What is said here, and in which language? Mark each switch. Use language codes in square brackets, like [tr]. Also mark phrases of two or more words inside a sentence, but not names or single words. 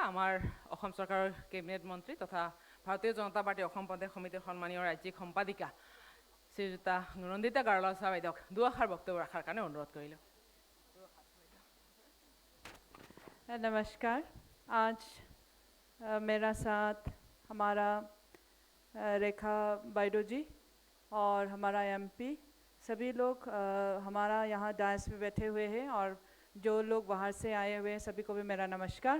[as] আমাৰ অসম চৰকাৰৰ কেবিনেট মন্ত্ৰী তথা ভাৰতীয় জনতা পাৰ্টীৰ অসম প্ৰদেশ সমিতিৰ সন্মানীয় ৰাজ্যিক সম্পাদিকা শ্ৰীযুতা নন্দিতা গাৰলা বাইদেউক দুআষাৰ বক্তব্য ৰখাৰ কাৰণে অনুৰোধ কৰিলোঁ। [hi] नमस्कार। आज मेरा साथ हमारा रेखा बाइडो जी और हमारा एमपी सभी लोग हमारा यहाँ डायस में बैठे हुए हैं, और जो लोग बाहर से आए हुए हैं सभी को भी मेरा नमस्कार।